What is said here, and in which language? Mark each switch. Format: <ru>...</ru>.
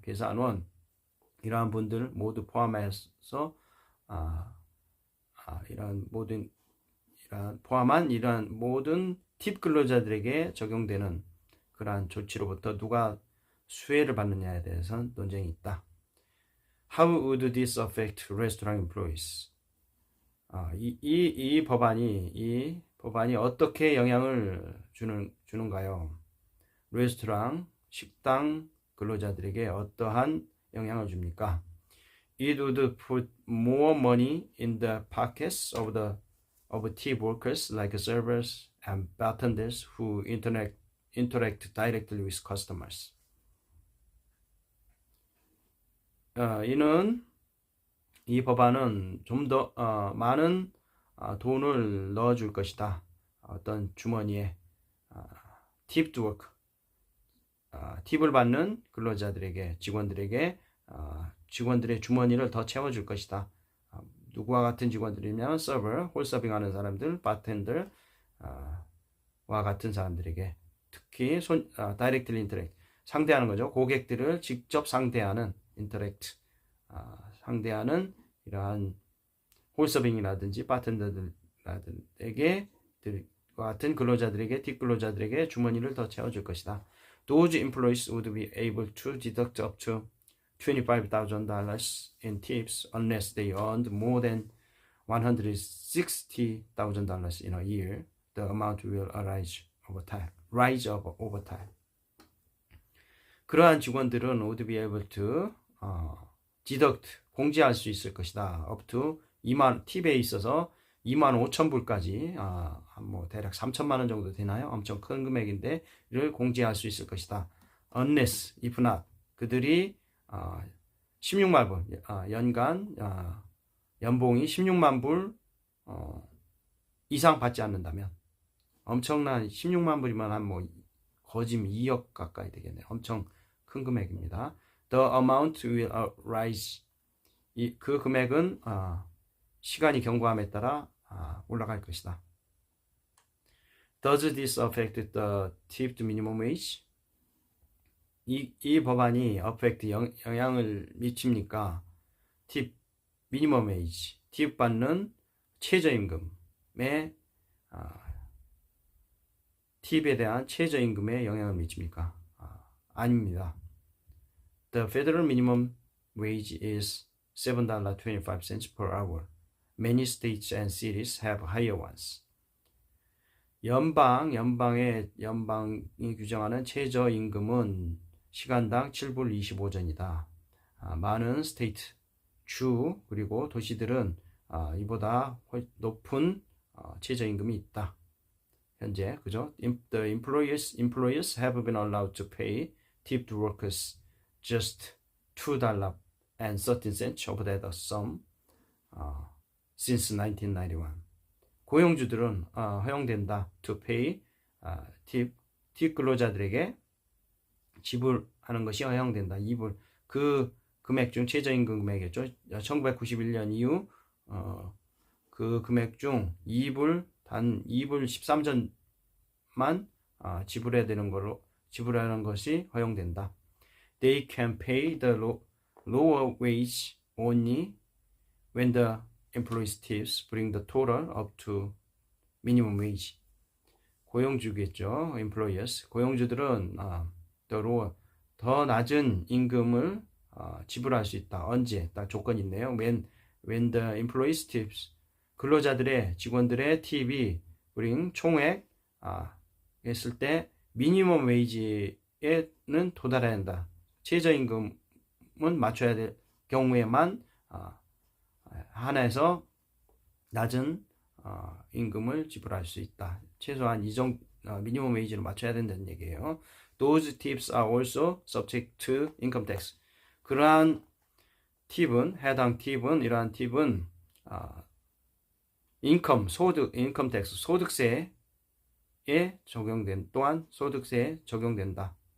<ko>계산원 이러한 분들 모두 포함해서 이러한 모든 팁 근로자들에게 적용되는 그러한 조치로부터 누가 수혜를 받느냐에 대해서는 논쟁이 있다.</ko> <en>How would this affect restaurant employees?</en> <ko>이 법안이 어떻게 영향을 주는가요? 레스토랑, 식당 근로자들에게 어떠한 영향을 줍니까?</ko> <en>It would put more money in the pockets of tip workers like servers and bartenders who interact directly with customers.</en> <ko>이 법안은 좀 더 많은 돈을 넣어줄 것이다. 어떤 주머니에 팁 워크 팁을 받는 근로자들에게 직원들에게 직원들의 주머니를 더 채워줄 것이다. 누구와 같은 직원들이면 서버, 홀 서빙하는 사람들, 바텐더 와 같은 사람들에게 특히 다이렉트리 인터랙트 상대하는 거죠. 고객들을 직접 상대하는 인터랙트 상대하는 이러한 홀서빙이라든지 바텐더들에게 같은 근로자들에게 팁 근로자들에게 주머니를 더 채워줄 것이다.</ko> <en>Those employees would be able to deduct up to $25,000 in tips unless they earned more than $160,000 in a year. The amount will rise over time.</en> <ko>그러한 직원들은</ko> <en>would be able to deduct</en> <ko>공제할 수 있을 것이다.</ko> <en>up to</en> <ko>2만 팁에 있어서 25,000불까지 뭐 대략 3천만 원 정도 되나요? 엄청 큰 금액인데 를 공제할 수 있을 것이다.</ko> <en>unless, if not</en> <ko>그들이 16만 불 연간 연봉이 16만 불 이상 받지 않는다면 엄청난 16만 불이면 한 뭐 거짓 2억 가까이 되겠네요. 엄청 큰 금액입니다.</ko> <en>The amount will rise.</en> <ko>그 금액은 시간이 경과함에 따라 올라갈 것이다.</ko> <en>Does this affect the tipped minimum wage?</en> <ko>이 법안이 affect 영향을 미칩니까? 팁 미니멈 웨이지 팁 받는 최저임금에 팁에 대한 최저임금에 영향을 미칩니까? 아닙니다.</ko> <en>The federal minimum wage is $7.25 per hour. Many states and cities have higher ones.</en> <ko>연방이 규정하는 최저임금은 시간당 7불 25전이다. 많은 스테이트, 주 그리고 도시들은 이보다 높은 최저임금이 있다. 현재 그죠?</ko> <en>The employers have been allowed to pay tipped workers just $2.13 of that sum since 1991.</en> <ko>고용주들은 허용된다.</ko> <en>To pay</en> <ko>팁 근로자들에게 지불하는 것이 허용된다. 2불 그 금액 중 최저임금 금액이었죠. 1991년 이후 그 금액 중 2불 단 2불 13전만 지불하는 것이 허용된다.</ko> <en>They can pay the lower wage only when the employees' tips bring the total up to minimum wage.</en> <ko>고용주겠죠. employers. 고용주들은 더 낮은 임금을 지불할 수 있다. 언제? 딱 조건이 있네요.</ko> <en>When the employees' tips</en> <ko>근로자들의 직원들의 팁이 bring 총액 했을 때 미니멈 웨이지에는 도달해야 한다. 최저임금은 맞춰야 될 경우에만 한해서 낮은 임금을 지불할 수 있다. 최소한 미니멈 웨이지를 맞춰야 된다는 얘기예요.</ko> <en>Those tips are also subject to income tax.</en> <ko>그러한 팁은 해당 팁은 이러한 팁은 인컴 텍스 소득세에 적용된 또한 소득세에 적용된다.</ko>